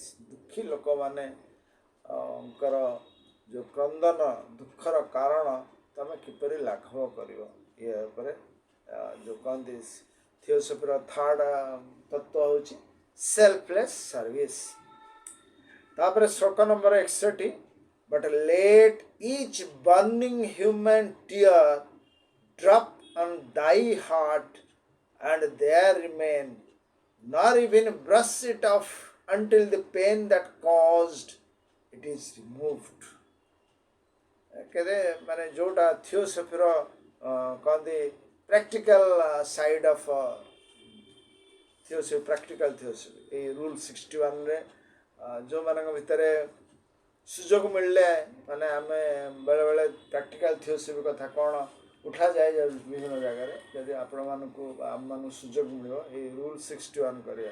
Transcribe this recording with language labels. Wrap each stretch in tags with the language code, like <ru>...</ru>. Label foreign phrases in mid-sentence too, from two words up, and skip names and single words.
<or>ଦୁଃଖୀ ଲୋକମାନେ ଙ୍କର ଯେଉଁ କ୍ରନ୍ଦନ ଦୁଃଖର କାରଣ ତମେ କିପରି ଲାଘବ କରିବ, ଇଏ ଉପରେ ଯେଉଁ କହନ୍ତି ଥିଓସଫିର ଥାର୍ଡ ତତ୍ତ୍ୱ ହେଉଛି</or> <en>selfless service.</en> <or>ତାପରେ ଶ୍ଲୋକ ନମ୍ବର 61,</or> <en>But let each burning human tear drop on thy heart and there remain, nor even brush it off until the pain that caused it is removed।</en> <or>କେବେ ମାନେ ଯେଉଁଟା ଥିଓସଫିର କହନ୍ତି</or> <en>practical side of theosophy, practical theosophy.</en> <or>ଏଇ ରୁଲ୍ 61ରେ ଯେଉଁମାନଙ୍କ ଭିତରେ ସୁଯୋଗ ମିଳିଲେ ମାନେ ଆମେ ବେଳେବେଳେ</or> <en>practical theosophy</en> <or>କଥା କ'ଣ ଉଠାଯାଏ ବିଭିନ୍ନ ଜାଗାରେ, ଯଦି ଆପଣମାନଙ୍କୁ ଆମମାନଙ୍କୁ ସୁଯୋଗ ମିଳିବ ଏଇ ରୁଲ୍ 61 କରିବା।</or>